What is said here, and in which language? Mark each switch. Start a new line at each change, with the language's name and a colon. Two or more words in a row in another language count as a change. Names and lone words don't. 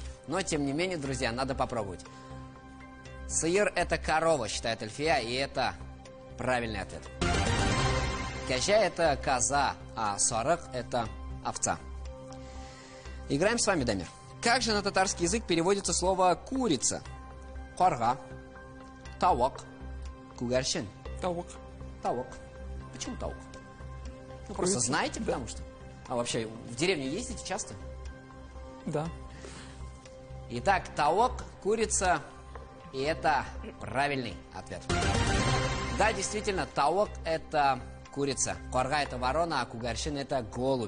Russian: Но, тем не менее, друзья, надо попробовать. Сыер – это корова, считает Альфия, и это правильный ответ. Кежа – это коза, а сорок – это овца. Играем с вами, Дамир. Как же на татарский язык переводится слово «курица»?
Tatar: Хорга, тавок, кугарщин.
Russian: Тавок. Тавок. Почему тавок? Ну, просто знаете, потому что... А вообще, в деревню ездите часто? Да. Итак, тавок, курица, и это правильный ответ. Да, действительно, тавок – это курица, хорга – это ворона, а кугарщин – это голубь.